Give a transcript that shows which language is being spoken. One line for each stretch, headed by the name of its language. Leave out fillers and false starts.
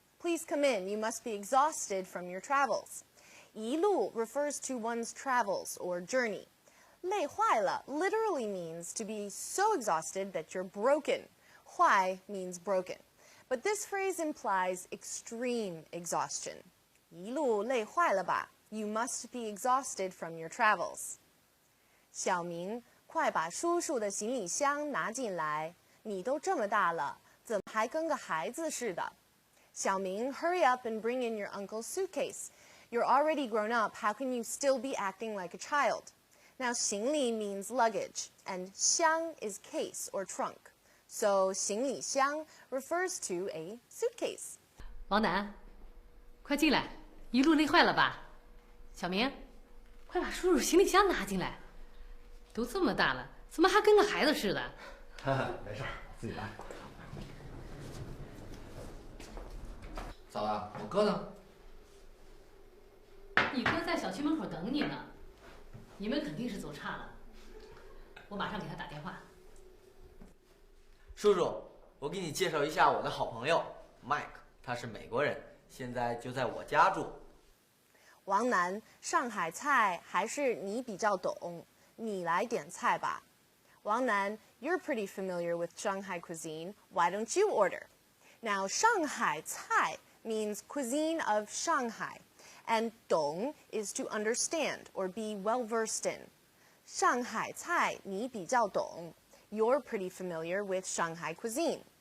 English: Please come in, you must be exhausted from your travels. 一路 refers to one's travels or journey. 累坏了 literally means to be so exhausted that you're broken. 坏 means broken. But this phrase implies extreme exhaustion.
Chinese: 一路累坏了吧?
English: You must be exhausted from your travels.
Chinese: 小明，快把叔叔的行李箱拿进来。你都这么大了，怎么还跟个孩子似的？小明，
English: hurry up and bring in your uncle's suitcase. You're already grown up. How can you still be acting like a child? Now, 行李 means luggage, and 箱 is case or trunk. So, 行李箱 refers to a suitcase.
Chinese: 王楠，快进来，一路累坏了吧？小明，快把叔叔行李箱拿进来。都这么大了，怎么还跟个孩子似的？没事儿，自己来。嫂子，我哥呢？你哥在小区门口等你呢。你们肯定是走岔了，我马上给他打电话。叔叔，我给你介绍一下我的好朋友 Mike， 他是美国人，现在就在我家住。王楠，上海菜还是你比较懂，你来点菜吧。
English: 王楠, you're pretty familiar with Shanghai cuisine. Why don't you order? Now, Shanghai cai means cuisine of Shanghai, and 懂 is to understand or be well versed in. Shanghai cai
Chinese: 你比较懂,
English: you're pretty familiar with Shanghai cuisine.